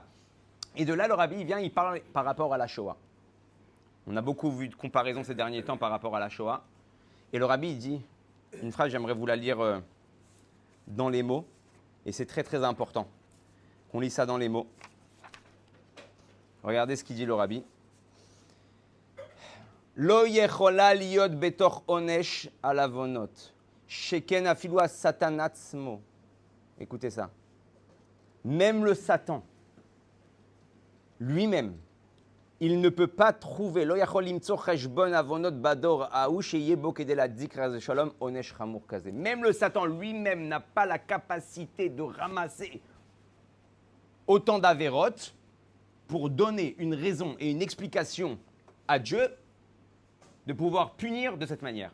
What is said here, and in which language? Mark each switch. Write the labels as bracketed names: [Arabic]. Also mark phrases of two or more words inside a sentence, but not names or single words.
[French] Et de là, le rabbi vient, il parle par rapport à la Shoah. On a beaucoup vu de comparaisons ces derniers temps par rapport à la Shoah. Et le rabbi il dit une phrase, j'aimerais vous la lire dans les mots, et c'est très très important qu'on lit ça dans les mots. Regardez ce qu'il dit le rabbi. [Hebrew] לא יכולה להיות בתוך עונש על העוונות, שכן אפילו שטן עצמו. [French] Écoutez ça. même le Satan, lui-même, il ne peut pas trouver. Même le Satan lui-même n'a pas la capacité de ramasser autant d'avérotes pour donner une raison et une explication à Dieu de pouvoir punir de cette manière.